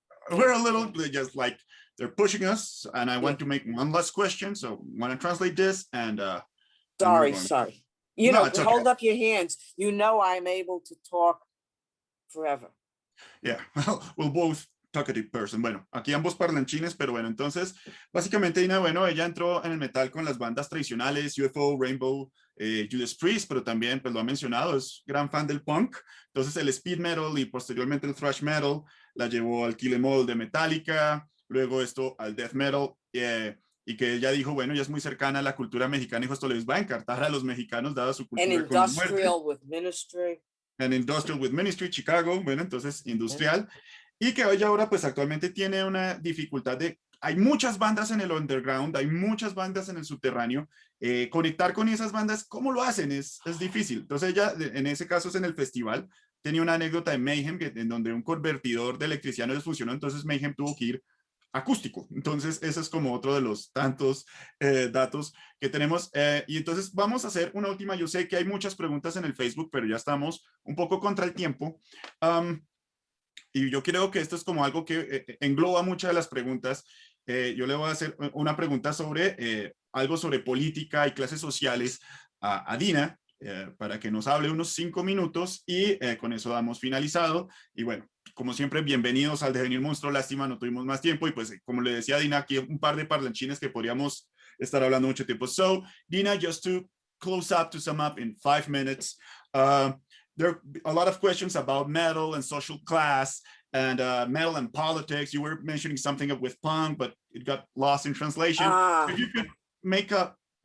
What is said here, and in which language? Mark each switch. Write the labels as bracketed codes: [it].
[en] We're a little just like they're pushing us, and I want to make one last question. So I want to translate this and sorry. You know, okay. Hold up your hands. You know I'm able to talk forever. Yeah, we'll both talkative person. [es] Bueno, aquí ambos parlanchines, pero bueno, entonces, básicamente Dina, bueno, ella entró en el metal con las bandas tradicionales, UFO, Rainbow, Judas Priest, pero también, pues lo ha mencionado, es gran fan del punk. Entonces el speed metal y posteriormente el thrash metal la llevó al Kill 'Em All de Metallica, luego esto al death metal, y que ella dijo, bueno, ella es muy cercana a la cultura mexicana, y esto les va a encantar a los mexicanos, dada su cultura. [en] And industrial with Ministry. And Industrial with Ministry, Chicago, [es] bueno, entonces industrial. Y que hoy ahora pues actualmente tiene una dificultad de, hay muchas bandas en el underground, hay muchas bandas en el subterráneo, conectar con esas bandas, ¿cómo lo hacen? Es difícil. Entonces ella, en ese caso es en el festival, tenía una anécdota de Mayhem, en donde un convertidor de electricidad no les funcionó, entonces Mayhem tuvo que ir acústico. Entonces ese es como otro de los tantos datos que tenemos. Y entonces vamos a hacer una última. Yo sé que hay muchas preguntas en el Facebook, pero ya estamos un poco contra el tiempo. Y yo creo que esto es como algo que engloba muchas de las preguntas. Yo le voy a hacer una pregunta sobre algo sobre política y clases sociales a Dina, para que nos hable unos 5 minutos y con eso damos finalizado. Y bueno, como siempre, bienvenidos al Devenir Monstruo. Lástima, no tuvimos más tiempo y pues como le decía Dina, aquí un par de parlanchines que podríamos estar hablando mucho tiempo. [en] So, Dina, just to close up, to sum up in 5 minutes, there are a lot of questions about metal and social class and metal and politics. You were mentioning something with punk, but it got lost in translation. If you could make a